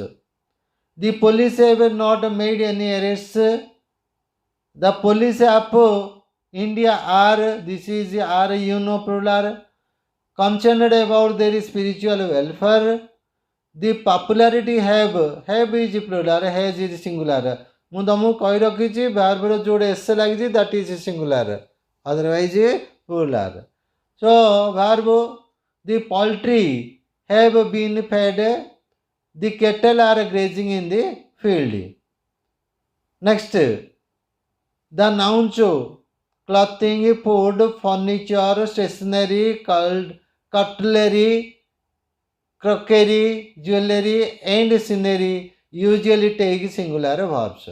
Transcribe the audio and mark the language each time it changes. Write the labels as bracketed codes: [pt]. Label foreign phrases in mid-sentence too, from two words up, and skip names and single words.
[en] The police have not made any arrests. The police of India are, this is are plural, concerned about their spiritual welfare. The popularity have is plural, has is singular. [or] ମୁଁ ତମକୁ କହି ରଖିଛି ଭାର୍ବର ଯୋଉଟା ଏସ୍ ଲାଗିଛି [en] that is singular, otherwise plural. So verb, the poultry have been fed, the cattle are grazing in the field. Next, the nouns clothing, food, furniture, stationery, cutlery, crockery, jewelry and scenery usually take singular verbs.